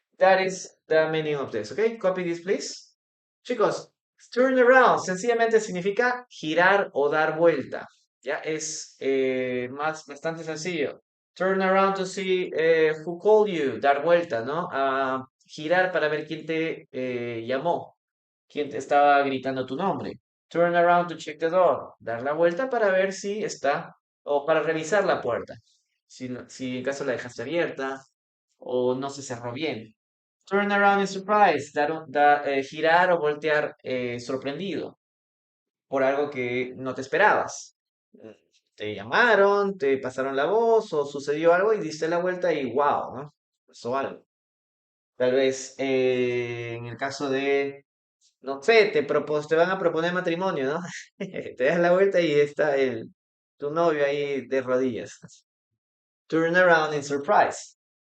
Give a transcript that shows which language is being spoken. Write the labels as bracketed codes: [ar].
[en] That is the meaning of this. Okay? Copy this, please. [es] Chicos, turn around sencillamente significa girar o dar vuelta. Ya es bastante sencillo. [en] Turn around to see who called you, [es] dar vuelta, ¿no? Girar para ver quién te llamó, quién te estaba gritando tu nombre. [en] Turn around to check the door, [es] dar la vuelta para ver si está, o para revisar la puerta, si en caso la dejaste abierta o no se cerró bien. [en] Turn around in surprise, [es] girar o voltear sorprendido por algo que no te esperabas. Te llamaron, te pasaron la voz o sucedió algo y diste la vuelta y wow, ¿no? Pasó algo. Tal vez en el caso de, no sé, te van a proponer matrimonio, ¿no? Te das la vuelta y está tu novio ahí de rodillas. [en] Turn around in surprise.